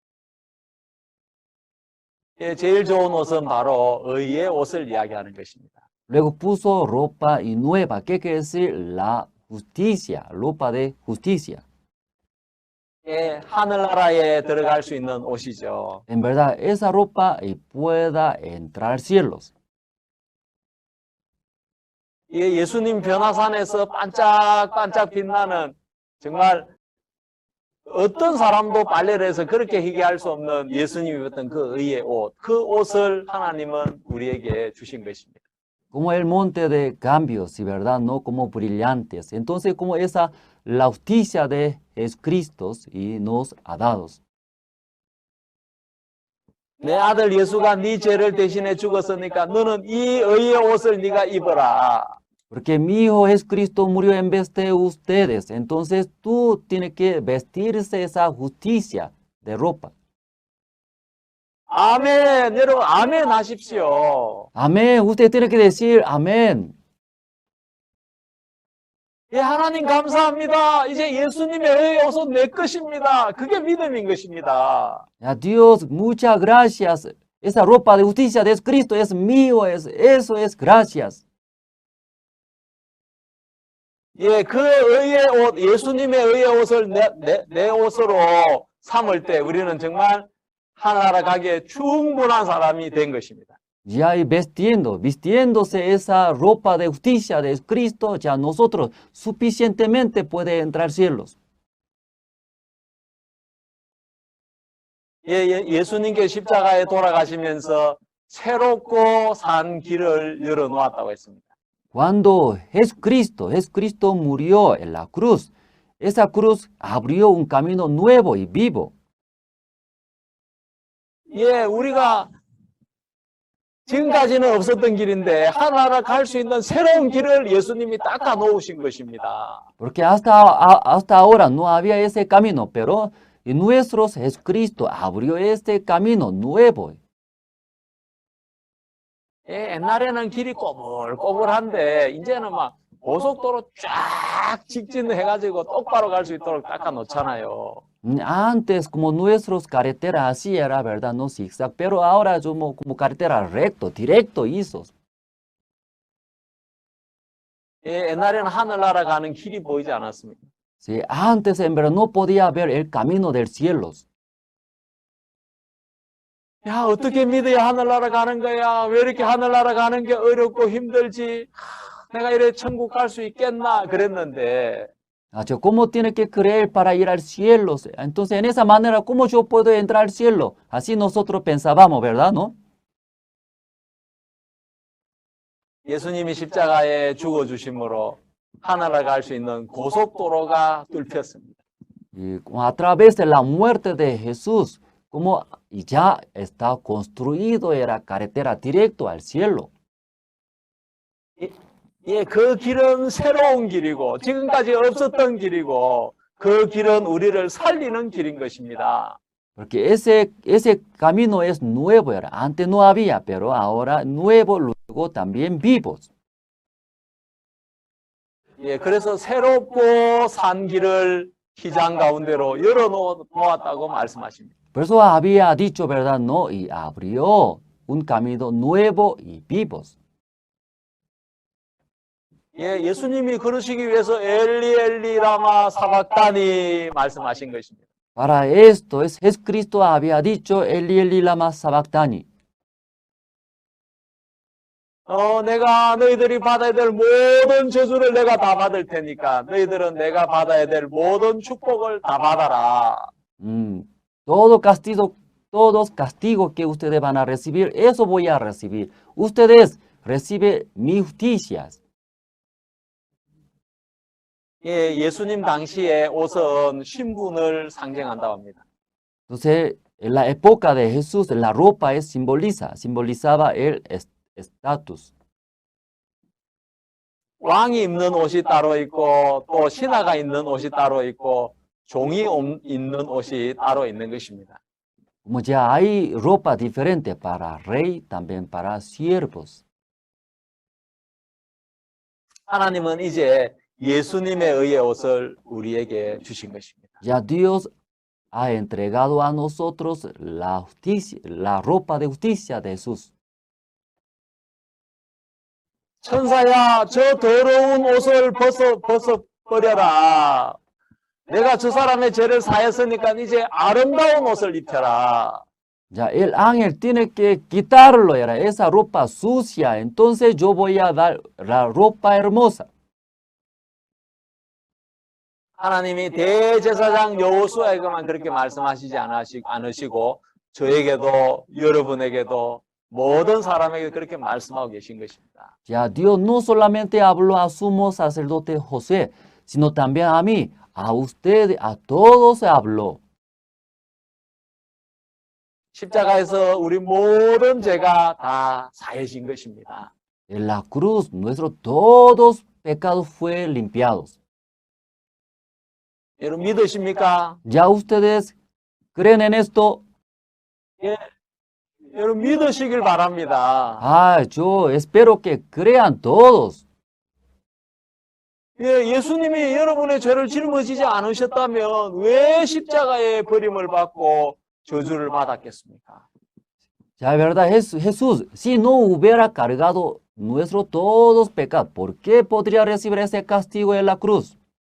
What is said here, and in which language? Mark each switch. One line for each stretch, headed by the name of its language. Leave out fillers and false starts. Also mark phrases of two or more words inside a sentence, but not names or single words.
Korean: 제일 좋은 옷은 바로 의의 옷을 이야기하는 것입니다.
Spanish: Luego puso ropa y nueva, ¿qué quiere decir? La justicia, ropa de justicia.
Korean: 하늘나라에 들어갈 수 있는 옷이죠.
Spanish: En verdad, esa ropa pueda entrar cielos.
Korean: 예수님 변화산에서 반짝반짝 빛나는 정말 어떤 사람도 빨래를 해서 그렇게 희귀할 수 없는 예수님이 입었던 그 의의 옷, 그 옷을 하나님은 우리에게 주신 것입니다.
Spanish: Como el monte de cambios, y verdad, no como brillantes. Entonces, como esa, la justicia de Jesucristo y nos ha dado.
Korean: 내 아들 예수가 네 죄를 대신해 죽었으니까 너는 이 의의 옷을 네가 입어라.
Spanish: Porque mi hijo Jesucristo murió en vez de ustedes. Entonces tú tienes que vestirse esa justicia de ropa.
Korean: 아멘. 여러분 아멘 하십시오.
Spanish: Amén. Usted tiene que decir amén.
Korean: 예, 하나님 감사합니다. 이제 예수님의 의의 옷은 내 것입니다. 그게 믿음인 것입니다.
Spanish: A Dios, muchas gracias. Esa ropa de justicia de Jesucristo es mío. Eso es gracias.
Korean: 예, 그 의의 옷, 예수님의 의의 옷을 내 옷으로 삼을 때 우리는 정말 하나나라 가기에 충분한 사람이 된 것입니다.
Spanish: Ya y vistiéndose esa ropa de justicia de Cristo, ya nosotros suficientemente puede entrar cielos.
Korean: 예수님께 십자가에 돌아가시면서 새롭고 산 길을 열어놓았다고 했습니다.
Spanish: Cuando Jesucristo murió en la cruz, esa cruz abrió un camino nuevo y vivo.
Korean: 예, 우리가 지금까지는 없었던 길인데 하나하나 갈 수 있는 새로운 길을 예수님이 닦아 놓으신 것입니다.
Spanish: Porque hasta ahora no había ese camino, pero nuestro Jesucristo abrió este camino nuevo.
Korean: 예, 옛날에는 길이 꼬불꼬불한데 이제는 막 고속도로 쫙 직진해가지고 똑바로 갈 수 있도록 닦아 놓잖아요.
Spanish: Antes, como nuestros carreteras así era, ¿verdad? No zigzag, pero ahora como carretera recto, directo hizo.
Korean: 예, 옛날에는 하늘나라 가는 길이 보이지 않았습니다.
Spanish: Sí, antes en verdad no podía ver el camino del cielo.
Korean: 야, 어떻게 믿어야 하늘나라 가는 거야? 왜 이렇게 하늘나라 가는 게 어렵고 힘들지? 내가 이래 천국 갈 수 있겠나? 그랬는데
Spanish: ¿Cómo tiene que creer para ir al cielo? Entonces, en esa manera, ¿cómo yo puedo entrar al cielo? Así nosotros pensábamos, ¿verdad? ¿No?
Korean: 예수님이 십자가에 죽어주심으로 하늘나라 갈 수 있는 고속도로가 뚫혔습니다.
Spanish: Y a través de la muerte de Jesús, como ya está construido, era carretera directo al cielo.
Korean: 예, 그 길은 새로운 길이고 지금까지 없었던 길이고 그 길은 우리를 살리는 길인 것입니다.
Spanish: Porque ese camino es nuevo, era. Antes no había, pero ahora nuevo, luego también vivos.
Korean: 예, 그래서 새롭고 산 길을 휘장 가운데로 열어놓았다고 말씀하십니다.
Spanish: Por eso había dicho, ¿verdad? No, y abrió un camino nuevo y vivos.
Korean: 예, 예수님이 그러시기 위해서
Aramaic: אלי אלי למה שבקתני
Korean: 말씀하신 것입니다.
Spanish: Para esto es Jesucristo había dicho
Aramaic: אלי אלי למה שבקתני.
Korean: 내가 너희들이 받아야 될 모든 저주를 내가 다 받을 테니까 너희들은 내가 받아야 될 모든 축복을 다 받아라.
Spanish: Todo castigo que ustedes van a recibir, eso voy a recibir. Ustedes reciben mis justicias.
Korean: 예, 예수님 당시에 옷은 신분을 상징한다고 합니다.
Spanish: Entonces, en la época de Jesús, la ropa simbolizaba el estatus.
Korean: 왕이 입는 옷이 따로 있고 또 신하가 입는 옷이 따로 있고 종이 입는 옷이 따로 있는 것입니다.
Spanish: Como ya hay ropa diferente para rey, también para siervos.
Korean: 하나님은 이제 예수님에 의해 옷을 우리에게 주신 것입니다.
Spanish: Ya Dios ha entregado a nosotros la justicia, la ropa de justicia de Jesús.
Korean: 천사야, 저 더러운 옷을 벗어버려라. 내가 저 사람의 죄를 사했으니까 이제 아름다운 옷을 입혀라.
Spanish: Ya el ángel tiene que quitarlo, era esa ropa sucia. Entonces yo voy a dar la ropa hermosa.
Korean: 하나님이 대제사장 여호수아에게만 그렇게 말씀하시지 않으시고 저에게도 여러분에게도 모든 사람에게 그렇게 말씀하고 계신 것입니다.
Spanish: Ya Dios no solamente habló a sumo sacerdote José, sino también a mí, a usted, a todos habló.
Korean: 십자가에서 우리 모든 죄가 다 사해진 것입니다.
Spanish: En la cruz, nuestros todos pecados fueron limpiados.
Korean: 여러분 믿으십니까?
Spanish: ¿Ya ustedes creen en esto?
Korean: 예, 여러분 믿으시길 바랍니다.
Spanish: Ah, yo espero que crean todos.
Korean: 예, 예수님이 여러분의 죄를 짊어지지 않으셨다면 왜 십자가의 버림을 받고 저주를 받았겠습니까?
Spanish: Ya, verdad, Jesús, si no hubiera cargado nuestros todos pecados, ¿por qué podría recibir ese castigo en la cruz?